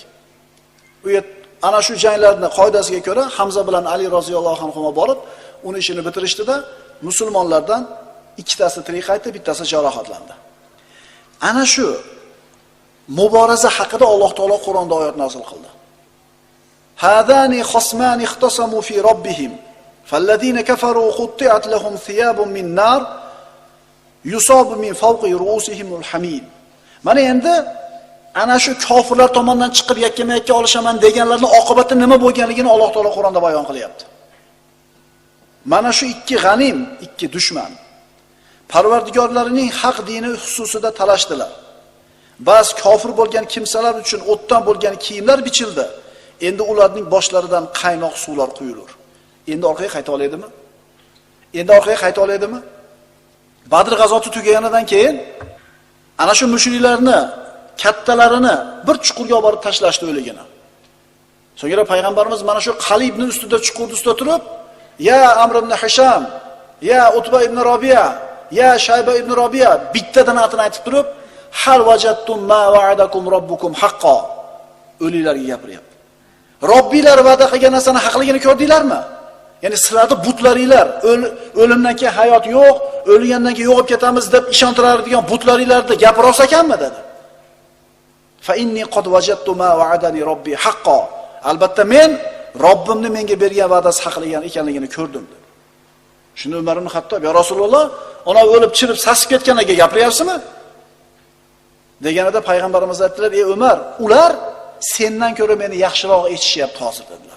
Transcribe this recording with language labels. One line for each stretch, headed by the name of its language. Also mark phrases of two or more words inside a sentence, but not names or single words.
Uzbek: U ana shu janglarning qoidasiga ko'ra Hamza bilan Ali roziyallohu anhuma borib, uni ishini bitirishdi-da, musulmonlardan ikkitasi tirik qaytdi, bittasi jarohatlandi. Ana shu muboraza haqida Alloh taolo Qur'onda oyat nozil qildi.
Arabic: هذان خصمان اختصموا في ربهم فالذين كفروا قطعت لهم ثياب من نار يصب من فوق رؤوسهم الحميم.
Uzbek: Mana endi ana shu kofirlar tomonidan chiqib yakkama-yakka olishaman deganlarning oqibati nima bo'lganligini Alloh taolo Qur'onda bayon qilyapti. Mana shu ikki g'anim, ikki dushman Parvardigorlarining haq dini xususida talashdilar. Ba'zi kofir bo'lgan kimsalar uchun o'tdan bo'lgan kiyimlar bichildi. Endi ularning boshlaridan qaynoq suvlar quyulur. Endi orqaga qayta oladimi? Endi orqaga qayta oladimi? Badr g'azoti tugaganidan keyin ana shu mushriklarni kattalarini bir chuqurga olib borib tashlashdi o'ligini. So'ngra payg'ambarimiz mana shu qalibning ustida, chuqurning ustida turib, ya Amr ibn Hisham, ya Utba ibn Robiya, ya Shayba ibn Robiya bittadan atini aytib turib,
Arabic: هل وجدتم ما وعدكم ربكم حقا.
Uzbek: O'liklarga gapiryapti. Robbilar va'da qilgan narsani haqligini ko'rdinglarmi? Ya'ni sizlarda butlaringlar, o'limdan keyin hayot yo'q, o'lgandan keyin yo'qib ketamiz deb ishontiradigan butlaringlarni gap rost ekanmi dedi.
Arabic: فإني قد وجدت ما وعدني ربي حقا.
Uzbek: Albatta men Robbimning menga bergan va'dasi haqligan ekanligini ko'rdim dedi. Shunda Umar ibn Xattob, "Ya Rasululloh, ona o'lib chirib sasib ketganiga gapiryapsizmi?" deganida payg'ambarimiz aytdilar: "Ey Umar, ular sendan ko'ra meni yaxshiroq eshitishyapti hozir" dedilar.